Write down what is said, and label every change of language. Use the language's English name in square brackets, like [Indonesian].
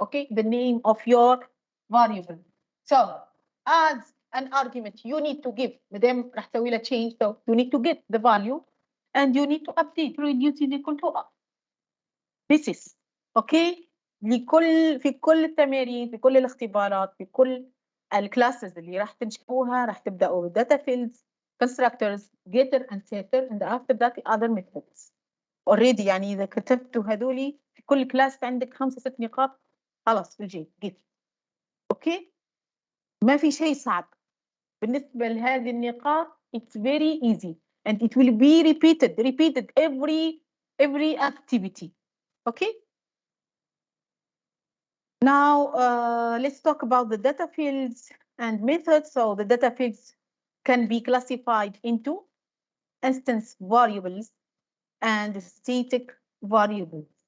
[English] Okay, the name of your variable. So as an argument you need to give, [Arabic] مادام راح تسوي لها change, [English] so you need to get the value and you need to update reduce is equal to up. This is okay [Arabic] في كل التمارين، في كل الاختبارات، في كل الكلاسز اللي راح تنشئوها راح تبداوا [English] data fields, constructors, getter and setter, and after that the other methods. [Arabic] already يعني إذا كتبتوا هذولي في كل كلاس عندك 5-6 نقاط خلاص بيجي جيت. أوكي، ما في شيء صعب بالنسبة لهذه النقاط. [English] It's very easy and it will be repeated every activity. Okay. Now let's talk about the data fields and methods. So the data fields can be classified into instance variables and static variables.